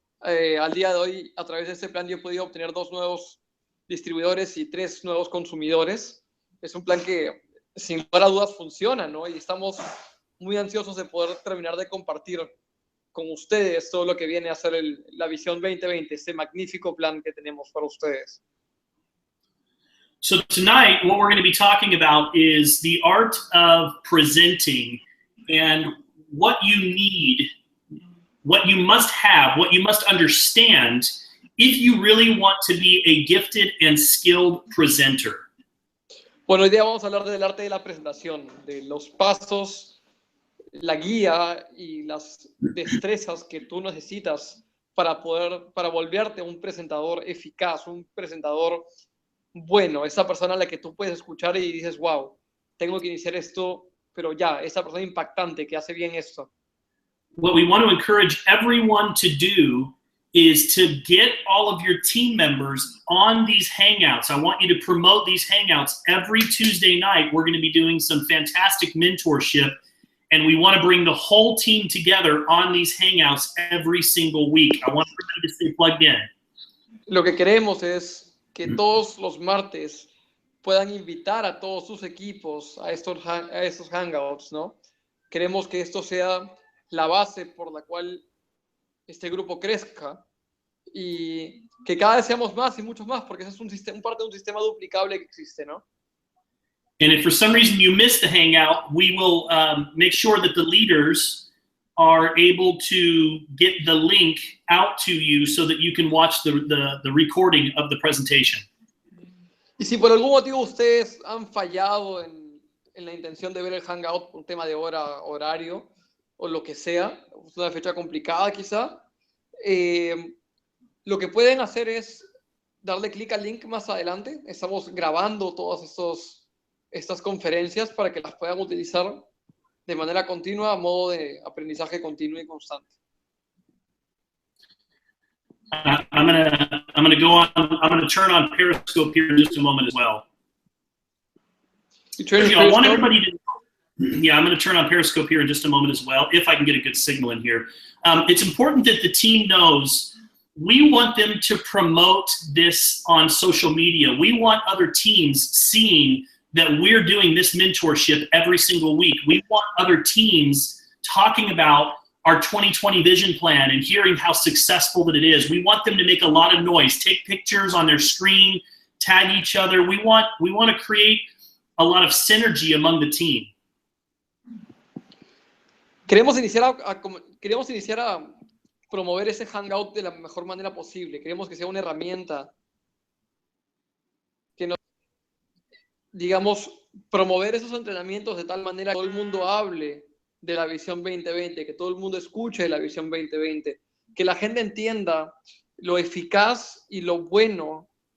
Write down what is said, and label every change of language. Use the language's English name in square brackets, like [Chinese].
[Spanish] Al día de hoy, a través de este plan, yo he podido obtener 2 nuevos distribuidores y 3 nuevos consumidores. Es un plan que, sin lugar a dudas, funciona, ¿no? Y estamos muy ansiosos de poder terminar de compartir con ustedes todo lo que viene a ser la visión 2020, este magnífico plan que tenemos para ustedes. [English] So tonight, what we're going to be talking about is the art of presenting and what you need, what you must have, what you must understand if you really want to be a gifted and skilled presenter. [Spanish] Bueno, hoy día vamos a hablar del arte de la presentación, de los pasos, la guía y las destrezas que tú necesitas para volverte un presentador eficaz, un presentador bueno, esa persona a la que tú puedes escuchar y dices, wow, tengo que iniciar esto, pero ya, esa persona impactante que hace bien esto. [English] What we want to encourage everyone to do is to get all of your team members on these hangouts. I want you to promote these hangouts every Tuesday night. We're going to be doing some fantastic mentorship, and we want to bring the whole team together on these hangouts every single week. I want everybody to stay plugged in. [Spanish] Lo que queremos es que todos los martes puedan invitar a todos sus equipos a estos hangouts, ¿no? Queremos que esto sea la base por la cual este grupo crezca y que cada vez seamos más y muchos más, porque ese es un parte de un sistema duplicable que existe, ¿no? [English] And if for some reason you missed the hangout, we will make sure that the leaders are able to get the link out to you so that you can watch the recording of the presentation. [Spanish] Y si por algún motivo ustedes han fallado en en la intención de ver el Hangout por un tema de horario o lo que sea, es una fecha complicada quizá, lo que pueden hacer es darle clic al link más adelante. Estamos grabando todas estas conferencias para que las puedan utilizar de manera continua, a modo de aprendizaje continuo y constante. [English] I'm gonna go on. I'm gonna turn on Periscope here in just a moment as well. I want everybody to. Yeah, I'm going to turn on Periscope here in just a moment as well, if I can get a good signal in here. It's important that the team knows we want them to promote this on social media. We want other teams seeing that we're doing this mentorship every single week. We want other teams talking about our 2020 vision plan and hearing how successful that it is. We want them to make a lot of noise, take pictures on their screen, tag each other. We want to create a lot of synergy among the team. [Spanish] Queremos iniciar a promover ese Hangout de la mejor manera posible. Queremos que sea una herramienta que nos, digamos, promover esos entrenamientos de tal manera que todo el mundo hable de la visión 2020, que todo el mundo escuche de la visión 2020, que la gente entienda lo eficaz y lo bueno